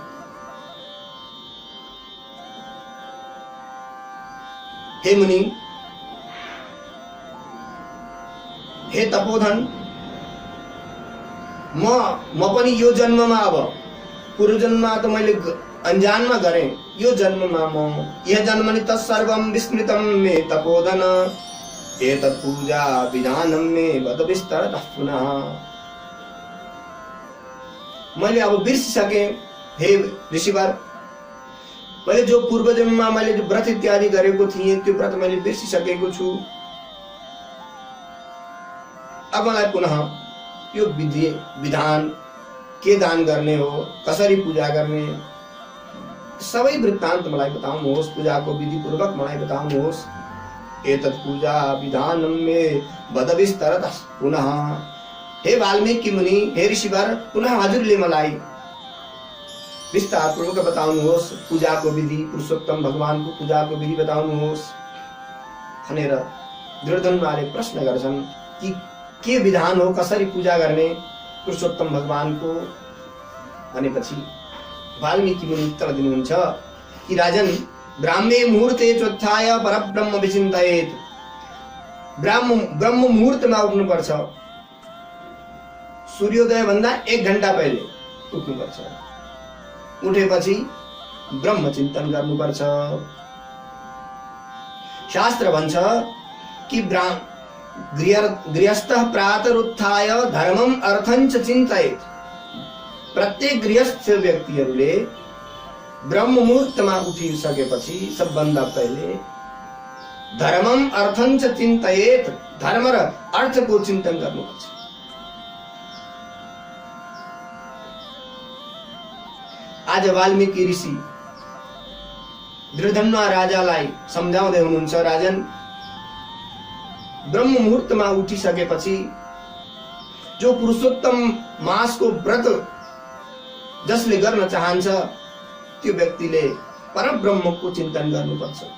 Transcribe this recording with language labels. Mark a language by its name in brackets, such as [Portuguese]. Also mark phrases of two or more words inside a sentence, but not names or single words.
[Nepali] हे मुनि, हे तपोधन, म पनि यो जन्ममा, अब पूर्व जन्ममा त मैले अनजानमा गरे, यो जन्ममा म यह [Sanskrit] जन्मनि तत्सर्वं विस्मृतं मे तपोधन एतत् पूजा विधानं मे वद विस्तरतः पुनः। [Nepali] मैले अब बिर्सिसके हे ऋषिवर, मैले जो पूर्व जन्ममा मैले जो व्रत इत्यादि गरेको थिएँ, त्यो व्रत मैले बिर्सिसकेको छु। अब मलाई पुनः यो विधि विधान, के दान गर्ने हो, कसरी पूजा गर्ने, सबै वृत्तान्त मलाई बताउनुहोस्, पूजाको विधि पूर्वक मलाई बताउनुहोस्। [Sanskrit] एतत् पूजा विधानं मे वद विस्तरतः पुनः। [Nepali] हे वाल्मीकि मुनि, हे ऋषिवर, पुनः हजुरले मलाई विस्तार पूर्वक बताउनुहोस्, पूजाको विधि, पुरुषोत्तम भगवानको पूजाको विधि बताउनुहोस् भनेर दुर्योधनले प्रश्न गर्छन् कि के विधान हो, कसरी पूजा गर्ने पुरुषोत्तम भगवानको भनेपछि वाल्मीकि मुनि उत्तर दिनुहुन्छ कि राजन, [Sanskrit] ब्राह्मे मुहूर्ते चोत्थाय परब्रह्म विचिन्तयेत्। [Nepali] ब्रह्म मुहूर्तमा उठ्नुपर्छ, सूर्योदय भन्दा 1 घण्टा पहिले उठ्नुपर्छ। उठेपछि ब्रह्म चिन्तन गर्नुपर्छ। शास्त्र भन्छ कि [Sanskrit] गृहस्थः प्रातरुत्थाय धर्मम अर्थं च चिन्तयेत्। [Nepali] प्रत्येक गृहस्थ व्यक्तिहरूले ब्रह्म मुहूर्तमा उठिसकेपछि सबभन्दा पहिले [Sanskrit] धर्मम अर्थं च चिन्तयेत्, [Nepali] धर्म र अर्थको चिन्तन गर्नुपर्छ। आज वाल्मीकि ऋषि दुर्योधन राजालाई सम्झाउँदै हुनुहुन्छ, राजन, ब्रह्म मुहूर्तमा उठिसकेपछि जो पुरुषोत्तम मासको व्रत जसले गर्न चाहन्छ त्यो व्यक्तिले परब्रह्मको चिन्तन गर्नुपर्छ।